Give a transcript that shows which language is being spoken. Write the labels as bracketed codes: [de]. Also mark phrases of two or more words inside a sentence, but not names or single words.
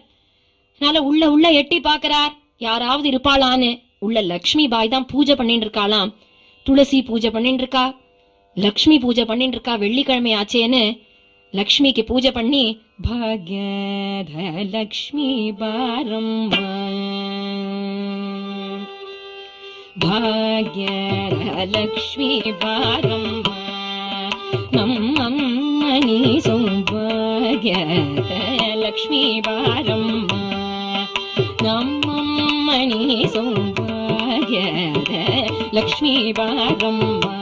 [ta] அதனால உள்ள எட்டி பாக்குறார், யாராவது இருப்பாளான்னு. உள்ள லக்ஷ்மி பாய் தான் பூஜை பண்ணிட்டு இருக்காளாம். துளசி பூஜை பண்ணிட்டு இருக்கா, லக்ஷ்மி பூஜை பண்ணிட்டு இருக்கா. வெள்ளிக்கிழமை ஆச்சேன்னு லக்ஷ்மிக்கு பூஜை பண்ணி, [kn] ಭಾಗ್ಯದ ಲಕ್ಷ್ಮೀ ಬಾರಮ್ಮ ಭಾಗ್ಯದ ಲಕ್ಷ್ಮೀ ಬಾರಮ್ಮ ನಮ್ಮಮ್ಮನಿ ಸೌಭಾಗ್ಯದ ಲಕ್ಷ್ಮೀ ಬಾರಮ್ಮ ನಮ್ಮಮ್ಮನಿ ಸೌಭಾಗ್ಯದ ಲಕ್ಷ್ಮೀ ಬಾರಮ್ಮ